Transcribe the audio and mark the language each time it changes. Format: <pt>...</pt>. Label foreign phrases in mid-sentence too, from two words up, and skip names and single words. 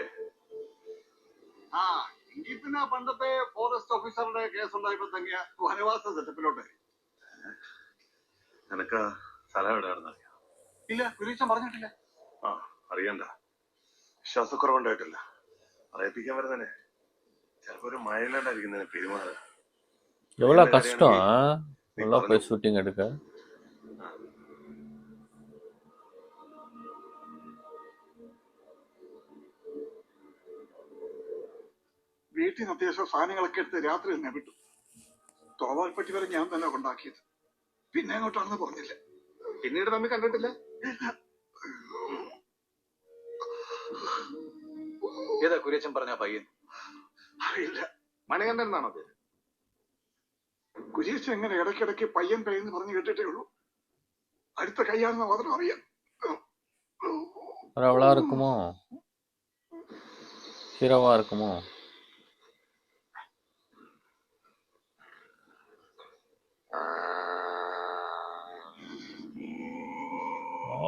<ml>ആ എങ്കിൽ പിന്നെ പണ്ടത്തെ ഫോറസ്റ്റ് ഓഫീസറുടെ കേസ് ഉണ്ടായപ്പോ തങ്ങിയ വനവാസ സെറ്റപ്പിലോട്ട്. നിനക്ക് സ്ഥലം എവിടെയാണെന്ന് അറിയാം? ഇല്ല, കുര്യച്ചൻ പറഞ്ഞിട്ടില്ല. ആ അറിയണ്ട. വിശ്വാസക്കുറവുണ്ടായിട്ടില്ല. പറയിപ്പിക്കാൻ വരുന്നേ ചിലപ്പോ ഒരു മയിലാണ്ടായിരിക്കും പെരുമാറുക.</ml> <ta>எவ்வளவு கஷ்டம் எல்லாம் போய் ஷூட்டிங் எடுக்க.</ta> <ml>വീട്ടിൽ നിന്ന് അത്യാവശ്യം സാധനങ്ങളൊക്കെ എടുത്ത് രാത്രി തന്നെ വിട്ടു. തോവാൽപ്പട്ടി വരെ ഞാൻ തന്നെ കൊണ്ടാക്കിയത്. പിന്നെ അങ്ങോട്ടാണെന്ന് പറഞ്ഞില്ല. പിന്നീട് തമ്മിൽ കണ്ടിട്ടില്ല. ഏതാ കുര്യച്ചൻ പറഞ്ഞ പയ്യൻ? അറിയില്ല. മണികണ്ഠൻ എന്നാണോ പേര്? കുര്യച്ചൻ എങ്ങനെ ഇടയ്ക്കിടയ്ക്ക് പയ്യൻ പയ്യെന്ന് പറഞ്ഞു കേട്ടിട്ടേ ഉള്ളൂ. അടുത്ത കൈയാണെന്ന് മാത്രം അറിയാം.</ml> <ta>அவளா இருக்குமோ? ஹீரோவா இருக்குமோ? ஓ!</ta>